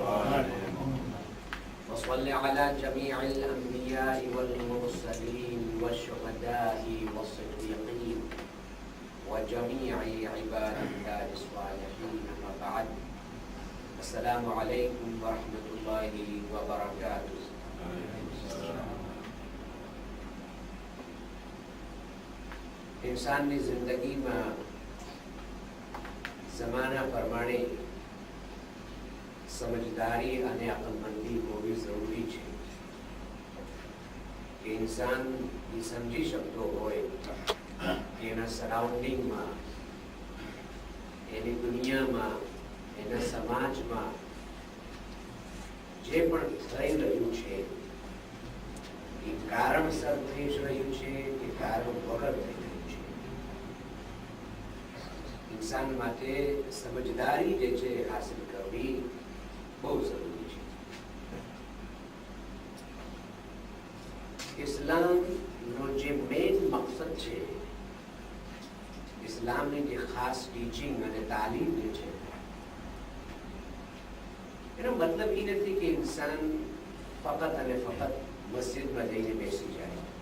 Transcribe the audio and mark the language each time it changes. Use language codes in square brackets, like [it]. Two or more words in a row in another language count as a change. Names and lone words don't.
[ar] وصل على جميع الأنبياء والمرسلين والشهداء والصديقين وجميع عباد الله الصالحين. أما بعد، السلام عليكم ورحمة الله وبركاته. [gu] इंसानની જિંદગીમાં જમાના પ્રમાણે સમજદારી અને અકલમંદી હોવી જરૂરી છે કે ઇન્સાન એ સમજી શકતો હોય કે એના સરાઉન્ડિંગમાં, એની દુનિયામાં, એના સમાજમાં જે પણ થઈ રહ્યું છે એ કારણસર થઈ રહ્યું છે કે કારણ વગર થઈ રહ્યું છે. ઇન્સાન માટે સમજદારી જે છે હાસિલ કરવી [hi] बहुत जरूरी है. [gu] ઇસ્લામ નો જે મેન મકસદ છે, ઇસ્લામ ને જે ખાસ ટીચિંગ અને તાલીમ જે છે એનો મતલબ ઈ નથી કે ઇન્સાન ફકત અને ફકત મસ્જિદ મેં જઈને બેસી જાએ.